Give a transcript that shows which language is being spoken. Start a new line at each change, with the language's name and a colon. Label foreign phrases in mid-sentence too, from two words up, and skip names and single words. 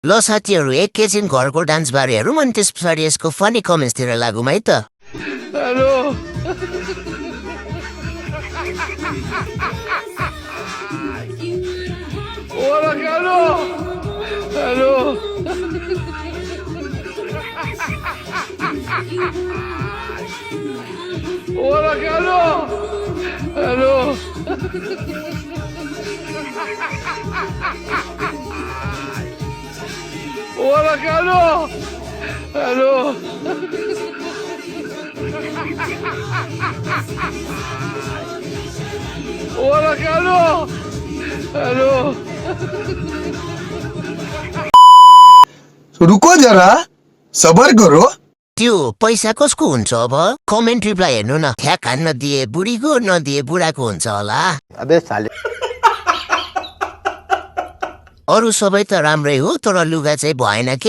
Nepali: ल साथीहरू एकैछिन घरको डान्स बारे हेरौँ अनि त्यस पछाडि यसको फनी कमेन्ट्सतिर लागौँ है त।
Spanish: हेलो Hola, Carlos. Hello. Hola, Carlos. Hello. Hola, Carlos. Hello. Hola, Carlos.
English: Hello.
Hindi: रुको जरा सबर करो।
Nepali: त्यो पैसा कसको हुन्छ अब? कमेन्ट रिप्लाई हेर्नु न। ठ्याक हान्न दिए बुढीको नदिए बुढाको हुन्छ होला।
Hindi: अबे साले
Nepali: अरू सबै त राम्रै हो तर लुगा चाहिँ भएन के।